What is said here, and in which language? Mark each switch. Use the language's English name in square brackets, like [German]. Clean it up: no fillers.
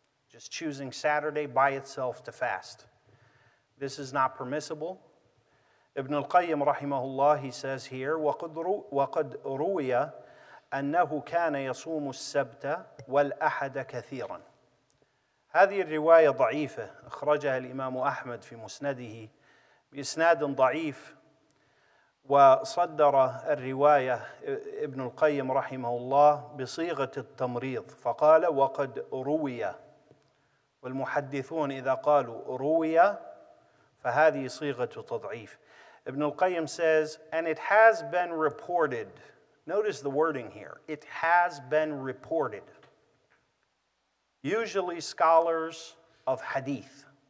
[English] just choosing Saturday by itself to fast. This is not permissible. Ibn Al-Qayyim rahimahullah, he says here, [Arabic] وَقَدْ رُوِيَ أَنَّهُ كَانَ يَصُومُ السَّبْتَ وَالْأَحَدَ كَثِيرًا. هذه الرواية ضعيفة أخرجها الإمام أحمد في مسنده بإسناد ضعيف، وصدر الرواية ابن القيم رحمه الله بصيغة التمريض فقال وقد روي، والمحدثون إذا قالوا روي فهذه صيغة تضعيف. [English] Ibn al-Qayyim says, and it has been reported. Notice the wording here. It has been reported. Usually scholars of hadith.